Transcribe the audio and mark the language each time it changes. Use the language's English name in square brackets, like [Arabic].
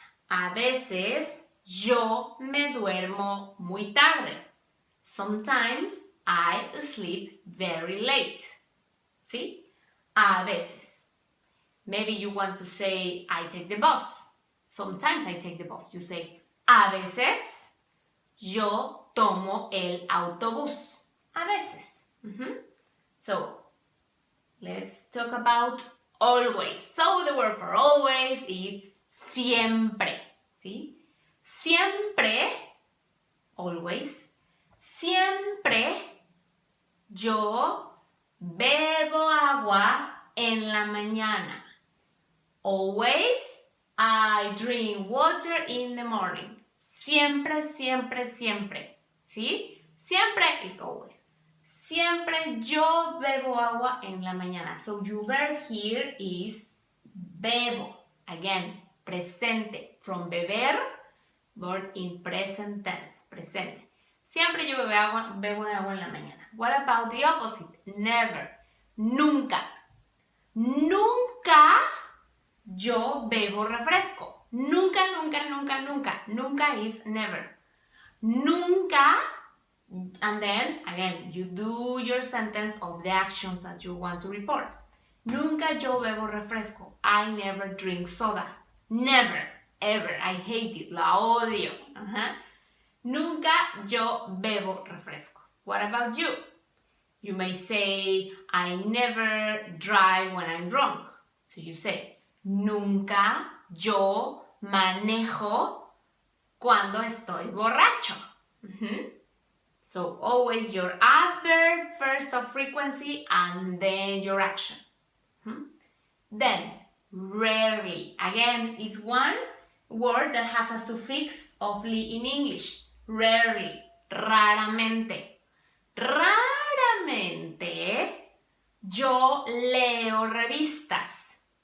[Spanish] A veces, yo me duermo muy tarde. [English] Sometimes, I sleep very late. See? [Spanish] A veces. [English] Maybe you want to say, I take the bus. Sometimes I take the bus. You say, [Spanish] A veces yo tomo el autobús. A veces. [English] So, let's talk about always. So, the word for always is siempre. [Spanish] ¿Sí? Siempre, always, siempre yo bebo agua en la mañana. [English] Always I drink water in the morning. [Spanish] Siempre, siempre, siempre. ¿Sí? Siempre [English] is always. [Spanish] Siempre yo bebo agua en la mañana. [English] So your verb here is bebo. Again, presente. From beber, verb in present tense. [Spanish] Presente. Siempre yo bebo agua en la mañana. [English] What about the opposite? [Spanish] Never. Nunca. Nunca yo bebo refresco. Nunca, nunca, nunca, nunca. Nunca [English] is never. Nunca, and then, again, you do your sentence of the actions that you want to report. [Spanish] Nunca yo bebo refresco. [English] I never drink soda. Never, ever. I hate it. [Spanish] La odio. Nunca yo bebo refresco. [English] What about you? You may say, I never drive when I'm drunk. So you say, [Spanish] nunca yo manejo cuando estoy borracho. [English] So always your adverb first of frequency and then your action. Then, rarely. Again, it's one word that has a suffix of li in English. [Spanish] Rarely. Raramente. Raramente yo leo revistas.